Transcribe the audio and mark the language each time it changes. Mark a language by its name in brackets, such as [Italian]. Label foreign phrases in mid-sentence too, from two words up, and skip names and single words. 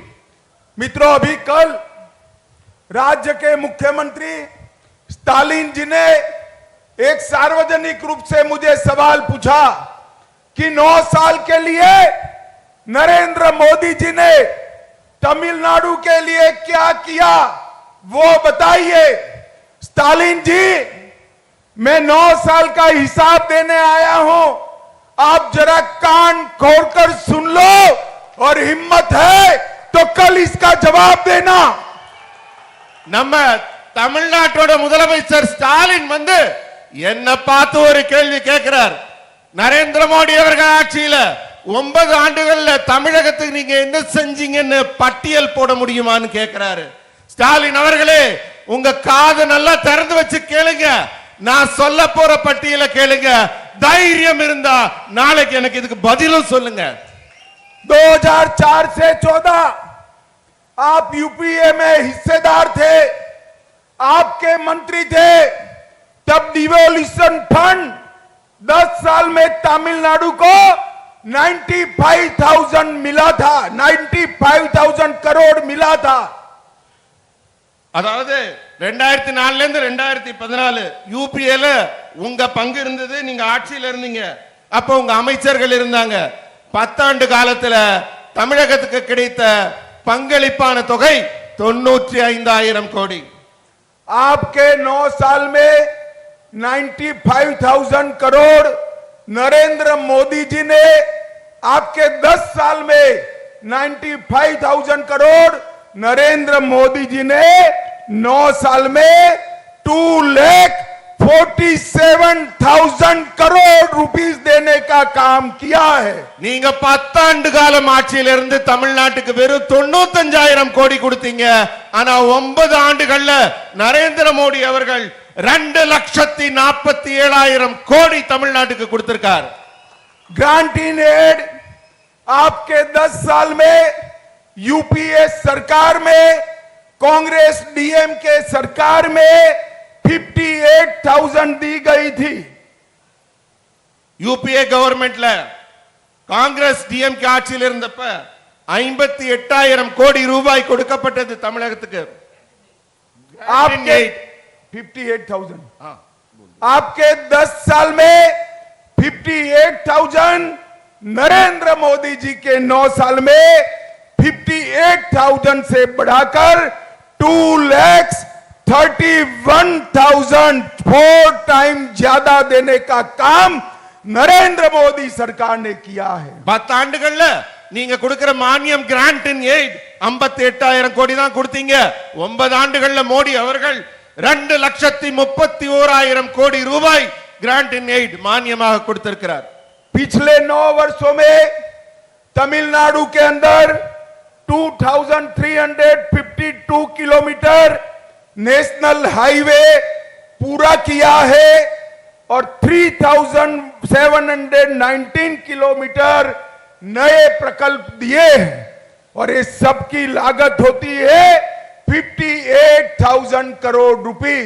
[Hindi] मित्रों, अभी कल राज्य के मुख्यमंत्री स्टालिन जी ने एक सार्वजनिक रूप से मुझे सवाल पूछा कि 9 साल के लिए नरेंद्र मोदी जी ने तमिलनाडु के लिए क्या किया, वो बताइए। स्टालिन जी, मैं 9 साल का हिसाब देने आया हूं, आप जरा कान खोलकर सुन लो और हिम्मत है तो कल इसका जवाब देना। [Tamil] நம்ம தமிழ்நாட்டோட முதலமைச்சர் ஸ்டாலின் வந்து என்ன பார்த்து ஒரு கேள்வி கேட்கிறார். நரேந்திர மோடி அவர்கள் ஆட்சியில 9 ஆண்டுகள்ல தமிழகத்துக்கு நீங்க என்ன செஞ்சீங்கன்னு பட்டியல் போட முடியுமான்னு கேட்கிறாரு. ஸ்டாலின் அவர்களே, உங்க காது நல்லா திறந்து வச்சு கேளுங்க, நான் சொல்ல போற பட்டியலை கேளுங்க. தைரியம் இருந்தா நாளைக்கு எனக்கு இதுக்கு பதிலும் சொல்லுங்க. [Hindi] 2004 से 14 आप यूपीए में हिस्सेदार थे, आपके मंत्री थे, तब [English] devolution fund [Hindi] 10 साल में तमिलनाडु को 95,000 मिला था, 95,000 करोड़ मिला था। [Tamil] அதாவது 2004ல இருந்து 2014 யூபிஏல உங்க பங்கு இருந்தது, நீங்க ஆட்சியில இருந்தீங்க, அப்ப உங்க அமைச்சர்கள் இருந்தாங்க. 10 ஆண்டு காலத்துல தமிழகத்துக்கு கிடைத்த பங்களிப்பான தொகை 95,000 கோடி. [Hindi] आपके 9 साल में 95,000 करोड़ नरेंद्र मोदी जी ने, आपके 10 साल में 95,000 करोड़ नरेंद्र मोदी जी ने 9 साल में 2,47,000 करोड़ रुपीस देने का काम किया है। [Tamil] நீங்க 10 ஆண்டு காலம் ஆட்சியில இருந்து தமிழ்நாட்டுக்கு வெறும் 95,000 கோடி கொடுத்தீங்க. ஆனா 9 ஆண்டுகள்ல நரேந்திர மோடி அவர்கள் 2,47,000 கோடி தமிழ்நாட்டுக்கு கொடுத்திருக்கார். [English] grant in aid [Hindi] आपके 10 साल में यूपीए सरकार में, कांग्रेस डीएमके सरकार में 58,000 दी गई थी। [Tamil] யூபிஏ கவர்மெண்ட்ல காங்கிரஸ் டிஎம்கே ஆட்சியில் இருந்தப்ப 58,000 கோடி ரூபாய் கொடுக்கப்பட்டது தமிழகத்துக்கு. [Hindi] आपके 58,000 आपके 10 साल में 58,000, नरेंद्र मोदी जी के 9 साल में 58,000 से बढ़ाकर 31,000 4 टाइम ज्यादा देने का काम नरेंद्र मोदी सरकार ने किया है। [Tamil] 10 ஆண்டுகள்ல நீங்க கொடுக்கிற மானியம் [English] grant in aid [Tamil] 58,000 கோடி தான் கொடுத்தீங்க. 9 ஆண்டுகள்ல மோடி அவர்கள் 2,31,000 கோடி ரூபாய் [English] grant in aid [Tamil] மானியமாக கொடுத்திருக்கிறார். [Hindi] पिछले 9 वर्षों में तमिलनाडु के अंदर 2,352 किलोमीटर [English] national highway [Hindi] पूरा किया है और 3,719 किलोमीटर नए प्रकल्प दिए हैं और ये सब की लागत होती है 58,000 करोड़ रुपीस।